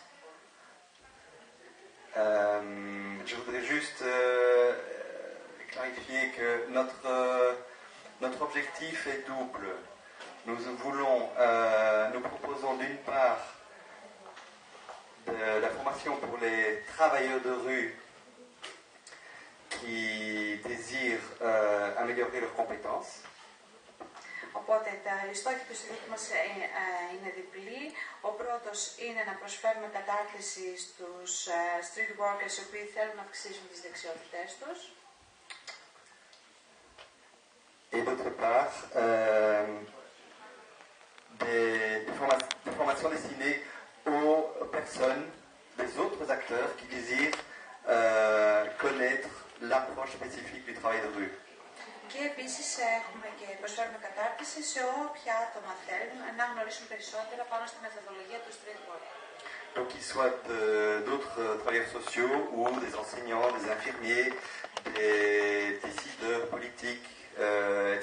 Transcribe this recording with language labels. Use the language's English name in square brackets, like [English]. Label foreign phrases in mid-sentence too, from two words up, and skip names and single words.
[French] Je voudrais juste clarifier que notre objectif est double. Nous proposons d'une part de la formation pour les travailleurs de rue qui désirent améliorer leurs compétences. [Greek] Οπότε οι στόχοι του Ινστιτούτου μας είναι διπλοί. Ο πρώτος είναι να προσφέρουμε κατάρτιση στους [English] street workers [Greek] οι οποίοι θέλουν να αυξήσουν τις δεξιότητές τους. [French] Et d'autre part, des formations destinées aux personnes, des autres acteurs qui désirent connaître l'approche spécifique du travail de rue. [Greek] Και επίσης έχουμε και προσφέρουμε κατάρτιση σε όποια άτομα θέλουν να γνωρίσουν περισσότερα πάνω στη μεθοδολογία του [English] street work. [French] Donc qu'ils soient d'autres travailleurs sociaux ou des enseignants, des infirmiers, des décideurs politiques, etc.